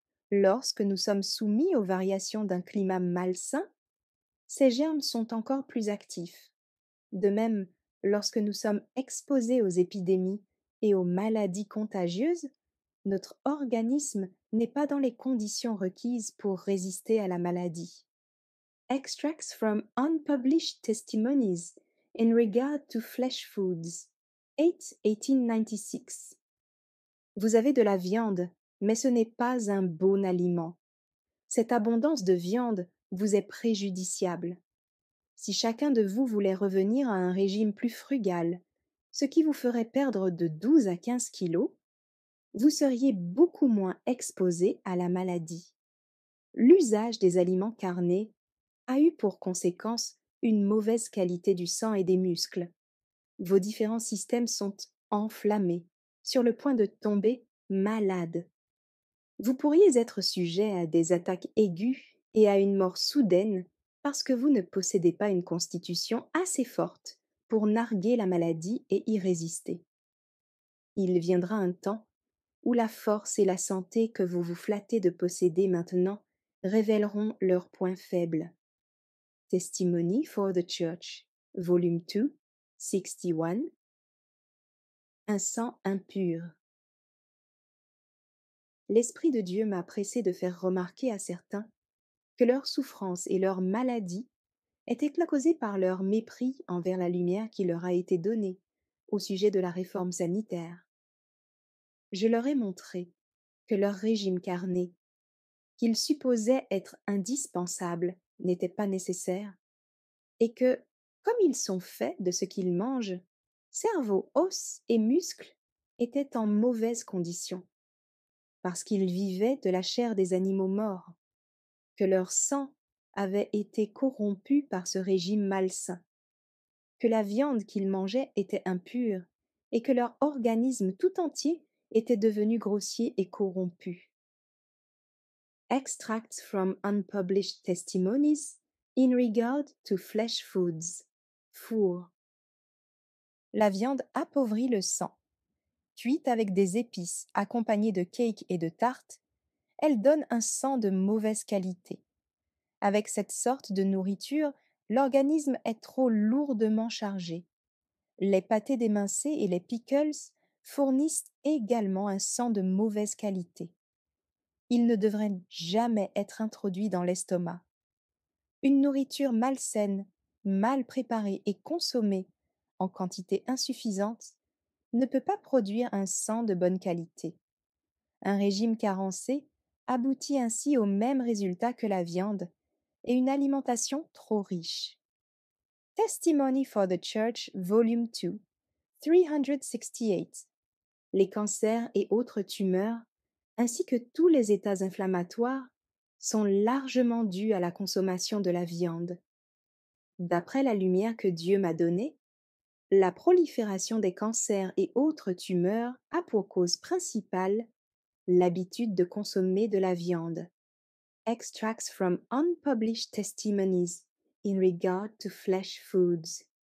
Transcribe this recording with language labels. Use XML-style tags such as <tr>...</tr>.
<fr>Lorsque nous sommes soumis aux variations d'un climat malsain, ces germes sont encore plus actifs. De même, lorsque nous sommes exposés aux épidémies et aux maladies contagieuses, Notre organisme n'est pas dans les conditions requises pour résister à la maladie.</fr> <en>Extracts from unpublished testimonies in regard to flesh foods. 8 1896.</en> <fr>Vous avez de la viande, mais ce n'est pas un bon aliment. Cette abondance de viande vous est préjudiciable. Si chacun de vous voulait revenir à un régime plus frugal, ce qui vous ferait perdre de 12 à 15 kilos, vous seriez beaucoup moins exposé à la maladie. L'usage des aliments carnés a eu pour conséquence une mauvaise qualité du sang et des muscles. Vos différents systèmes sont enflammés, sur le point de tomber malades. Vous pourriez être sujet à des attaques aiguës et à une mort soudaine parce que vous ne possédez pas une constitution assez forte pour narguer la maladie et y résister. Il viendra un temps où la force et la santé que vous vous flattez de posséder maintenant révéleront leurs points faibles.</fr> <en>Testimony for the Church, Volume 2, 61.</en> <fr>Un sang impur. L'Esprit de Dieu m'a pressé de faire remarquer à certains que leur souffrance et leur maladie étaient causées par leur mépris envers la lumière qui leur a été donnée au sujet de la réforme sanitaire. Je leur ai montré que leur régime carné, qu'ils supposaient être indispensable, n'était pas nécessaire, et que, comme ils sont faits de ce qu'ils mangent, cerveau, os et muscles étaient en mauvaise condition, parce qu'ils vivaient de la chair des animaux morts, que leur sang avait été corrompu par ce régime malsain, que la viande qu'ils mangeaient était impure, et que leur organisme tout entier était devenu grossier et corrompu.</fr> <en>Extracts from unpublished testimonies in regard to flesh foods. Four.</en> <fr>La viande appauvrit le sang. Cuite avec des épices accompagnée de cakes et de tartes, elle donne un sang de mauvaise qualité. Avec cette sorte de nourriture, l'organisme est trop lourdement chargé. Les pâtés d'émincés et les pickles fournissent également un sang de mauvaise qualité. Ils ne devraient jamais être introduits dans l'estomac. Une nourriture malsaine, mal préparée et consommée en quantité insuffisante ne peut pas produire un sang de bonne qualité. Un régime carencé aboutit ainsi au même résultat que la viande et une alimentation trop riche.</fr> <en>Testimony for the Church, Volume 2, 368.</en> <fr>Les cancers et autres tumeurs, ainsi que tous les états inflammatoires, sont largement dus à la consommation de la viande. D'après la lumière que Dieu m'a donnée, la prolifération des cancers et autres tumeurs a pour cause principale l'habitude de consommer de la viande.</fr> <en>Extracts from unpublished testimonies in regard to flesh foods.</en>